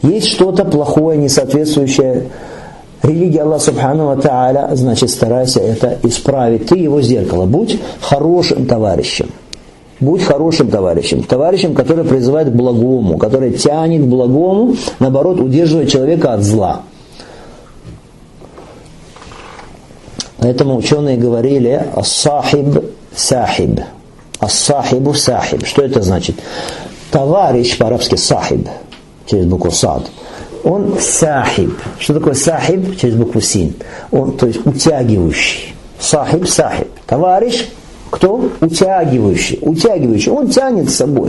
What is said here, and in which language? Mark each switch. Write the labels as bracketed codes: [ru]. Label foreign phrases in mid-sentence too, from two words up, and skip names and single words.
[ru] Есть что-то плохое, не соответствующее религия [ar] الله سبحانه وتعالى, [ru] значит, старайся это исправить. Ты его зеркало. Будь хорошим товарищем. Будь хорошим товарищем. Товарищем, который призывает к благому, который тянет к благому, наоборот, удерживает человека от зла. Поэтому ученые говорили [ar] «الصاحب ساحب». «الصاحب ساحب». [ru] Что это значит? Товарищ, по-арабски «сахиб», через букву «сад». Он сахиб. Что такое сахиб? Через букву «син». Он, то есть, утягивающий. [ar] ساحب ساحب. [ru] Товарищ, кто? Утягивающий. Утягивающий. Он тянет с собой.